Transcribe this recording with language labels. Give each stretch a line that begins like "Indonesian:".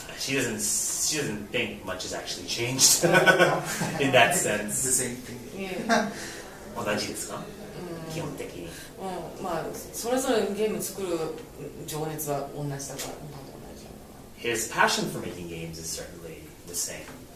English: She doesn't think much has actually changed in that sense. The same thing.
Japanese: 同じですか？基本的に。それぞれゲーム作る情熱は同じだから、同じ。へ
English: his passion for making games is certainly the same.